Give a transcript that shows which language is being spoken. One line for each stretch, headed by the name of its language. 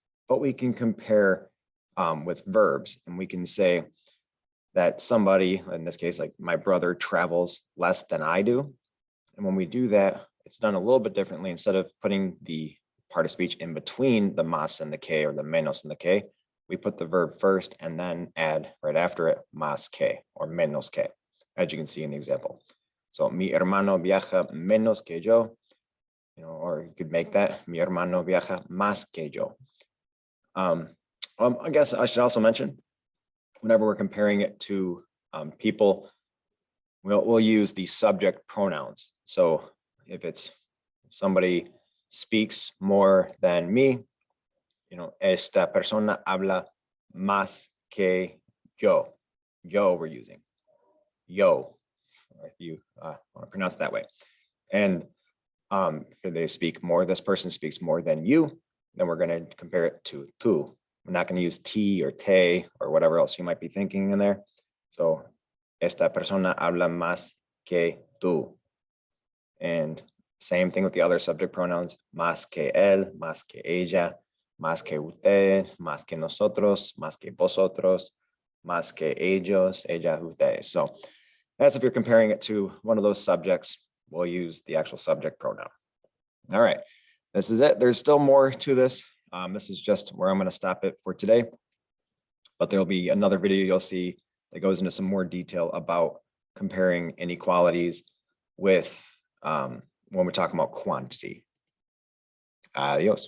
English: But we can compare with verbs, and we can say that somebody, in this case, like my brother, travels less than I do. And when we do that, it's done a little bit differently. Instead of putting the part of speech in between the más and the que, or the menos and the que, we put the verb first and then add right after it más que or menos que, as you can see in the example. So
Spanish: mi hermano viaja menos que yo,
English: you know, or you could make that
Spanish: mi hermano viaja más que yo.
English: I guess I should also mention, whenever we're comparing it to people, we'll use the subject pronouns. So if it's somebody speaks more than me, you know,
Spanish: esta persona habla más que yo.
English: Yo we're using. Yo, if you want to pronounce it that way. And if they speak more, this person speaks more than you, then we're going to compare it to tú. We're not going to use ti or te or whatever else you might be thinking in there.
Spanish: So esta persona habla más que tú.
English: And same thing with the other subject pronouns,
Spanish: más que él, más que ella, más que usted, más que nosotros, más que vosotros, más que ellos, ella, ustedes.
English: So that's if you're comparing it to one of those subjects, we'll use the actual subject pronoun. All right, this is it. There's still more to this. This is just where I'm going to stop it for today. But there'll be another video you'll see that goes into some more detail about comparing inequalities with when we're talking about quantity. Adios.